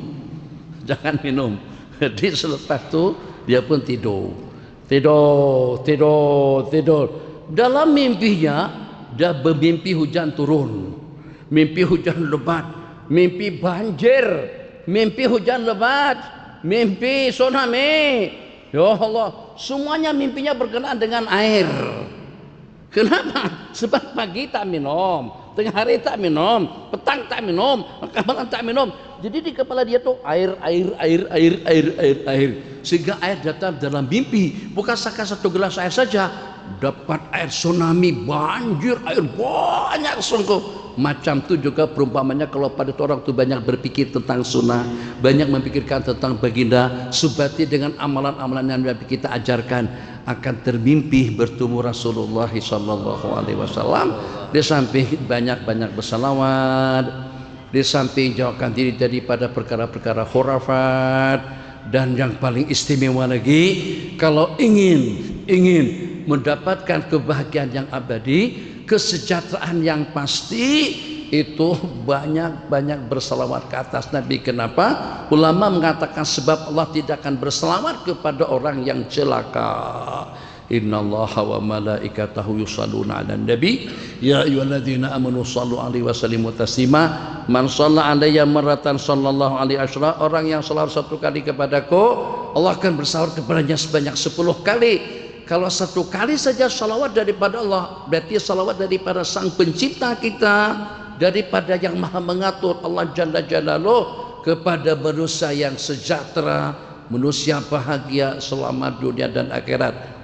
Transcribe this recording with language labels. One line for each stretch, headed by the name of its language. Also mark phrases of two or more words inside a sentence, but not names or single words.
Malay: Jadi selepas itu dia pun tidur. Dalam mimpinya dia bermimpi hujan turun, mimpi hujan lebat, mimpi banjir, mimpi hujan lebat, mimpi tsunami.
Arabic: يا الله,
Malay: semuanya mimpinya berkenaan dengan air. Kenapa? Sebab pagi tak minum, tengah hari tak minum, petang tak minum, malam tak minum. Jadi di kepala dia tuh air. Sehingga air datang dalam mimpi, bukan sekadar satu gelas air saja, dapat air tsunami, banjir, air banyak sungguh. Macam tu juga perumpamannya kalau pada orang tu banyak berpikir tentang sunnah, banyak memikirkan tentang baginda Subati dengan amalan-amalan yang kita ajarkan, akan termimpi bertemu Rasulullah
Arabic: صلى الله عليه وسلم.
Malay: Di samping banyak-banyak bersalawat, di samping jauhkan diri daripada perkara-perkara khurafat, dan yang paling istimewa lagi, kalau ingin mendapatkan kebahagiaan yang abadi, kesejahteraan yang pasti, itu banyak-banyak bersalawat ke atas Nabi. Kenapa? Ulama mengatakan sebab Allah tidak akan bersalawat kepada orang yang celaka.
Arabic: إن الله وملائكته يصلون على النبي يا أيها الذين آمنوا صلوا عليه وسلموا تسليما من صلى علي مرة صلى الله عليه عشرا.
Malay: Orang yang salawat satu kali kepadaku, Allah akan bersalawat kepadanya sebanyak 10 kali. Kalau satu kali saja salawat daripada Allah, berarti salawat daripada Sang Pencipta kita, daripada yang Maha mengatur, Allah
Arabic: جل جلاله,
Malay: kepada manusia yang sejahtera, manusia bahagia selama dunia dan akhirat.